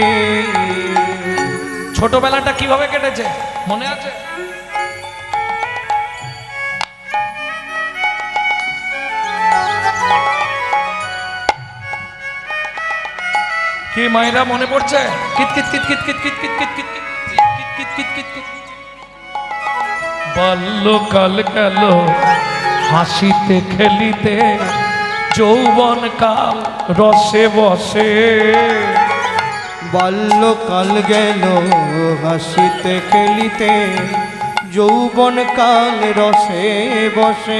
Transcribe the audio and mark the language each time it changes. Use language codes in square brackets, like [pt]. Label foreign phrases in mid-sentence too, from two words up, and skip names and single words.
[bn] ছোটবেলাটা কিভাবে কেটেছে মনে আছে? কি মায়েরা মনে পড়ছে? কিত কিত কিত কিত কিত কিত কিত কিত কিত কিত কিত কিত কিত কিত। বাল্যকাল গেল হাসিতে খেলিতে, যৌবন কাল রসে বসে। বাল্যকাল গেল হাসিতে খেলিতে, যৌবন কাল রসে বসে।